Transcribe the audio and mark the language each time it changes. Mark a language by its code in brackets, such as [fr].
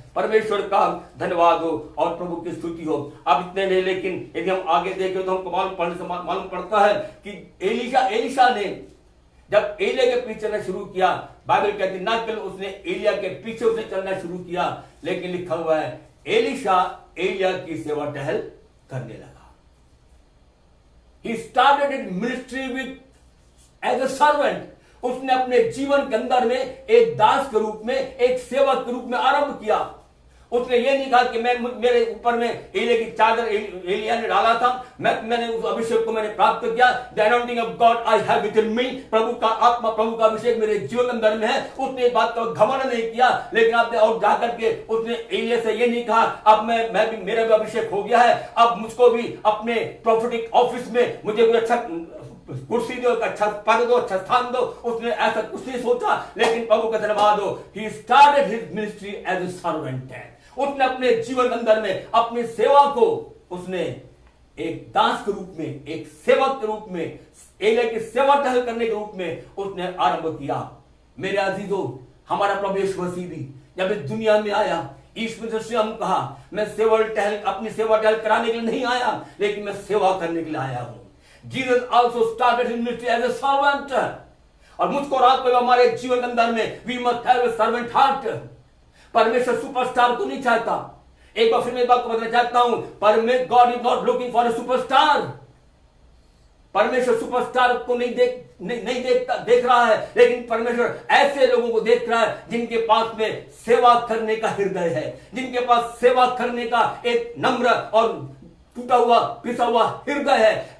[hi] परमेश्वर का धन्यवाद हो और प्रभु की स्तुति हो। अब इतने नहीं, लेकिन यदि हम आगे देखें तो हमको मालूम पड़ता है कि एलिशा ने जब एलिया के पीछे चलना शुरू किया, बाइबल कहती ना केवल उसने एलिया के पीछे उसने चलना शुरू किया, लेकिन लिखा हुआ है एलिशा एलिया की सेवा टहल करने लगा। [en] He started his ministry with as a servant। [hi] उसने अपने जीवन के अंदर में एक दास के रूप में, एक सेवक के रूप में आरंभ किया। उसने ये नहीं कहा कि मेरे ऊपर में एलिया की चादर एलिया ने डाला था, मैंने उस अभिषेक को मैंने प्राप्त किया। [en] the anointing of God I have within me, [hi] प्रभु का आत्मा, प्रभु का अभिषेक मेरे जीवन के अंदर में है। उसने इस बात का घमंड नहीं किया, लेकिन आपने और जाकर के उसने एलिया से ये नहीं कहा अब मैं भी, मेरा भी अभिषेक हो गया है, अब मुझको भी अपने प्रोफेटिक ऑफिस में मुझे कोई अच्छा कुर्सी दो, अच्छा पद दो, अच्छा स्थान दो। उसने ऐसा कुछ नहीं सोचा, लेकिन प्रभु का धन्यवाद हो, [en] he started his ministry as a servant। [hi] उसने अपने जीवन के अंदर में अपनी सेवा को उसने एक दास के रूप में, एक सेवक के रूप में, एलिया की सेवा टहल करने के रूप में उसने आरंभ किया। मेरे अजीजों, हमारा प्रभु यीशु मसीह भी जब इस दुनिया में आया, ईश्वर से हम कहा मैं अपनी सेवा टहल कराने के लिए नहीं आया, लेकिन मैं सेवा करने के लिए आया हूं। [en] Jesus also started his ministry as a servant। [hi] और मुझको और आपको हमारे जीवन के अंदर में [en] we must have a servant heart। [hi] परमेश्वर सुपरस्टार को नहीं चाहता, एक बार फिर मैं इस बात को बताना चाहता हूं, परमेश्वर [en] God is not looking for a superstar. [hi] परमेश्वर सुपरस्टार को नहीं देख रहा है, लेकिन परमेश्वर ऐसे लोगों को देख रहा है जिनके पास में सेवा करने का हृदय है, जिनके पास सेवा करने का एक नम्र और टूटा हुआ पिसा हुआ हृदय है।